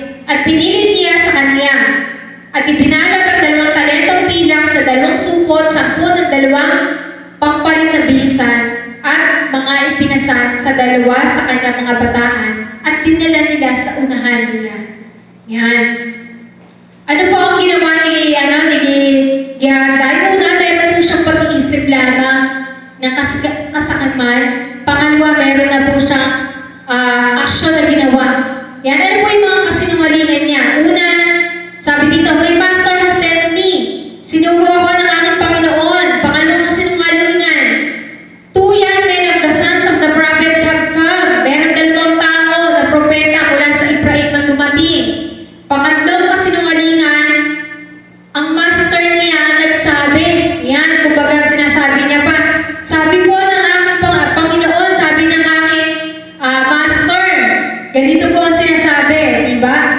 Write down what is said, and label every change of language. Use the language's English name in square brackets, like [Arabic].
[Filipino] At pinilit niya sa kanya. At ibinalot ang dalawang talentong pilak sa dalawang supot, 10 ng dalawang pampalit na bihisan, at mga ipinasan sa dalawa sa kanyang mga bataan, at dinala nila sa unahan niya. Yan. Ano po ang ginawa ni Gehazi? Una, meron po siyang pag-iisip lamang ng kasakaman. Pangalawa, meron na po siyang aksyon na ginawa. Yan, ano po yung mga kasinungalingan niya? Una, sabi dito, [English] my master has sent me. [Filipino] Sinugo ako ng aking Panginoon. Pangalawang kasinungalingan. [English] 2 young men of the sons of the prophets have come. [Filipino] Meron 2 tao na propeta mula sa Ephraim ang dumating. Pangatlong kasinungalingan, ang master niya nagsabi. Yan, kumbaga sinasabi niya pa. Sabi po ng aking Panginoon, sabi ng aking master, ganito po ang sinasabi, diba?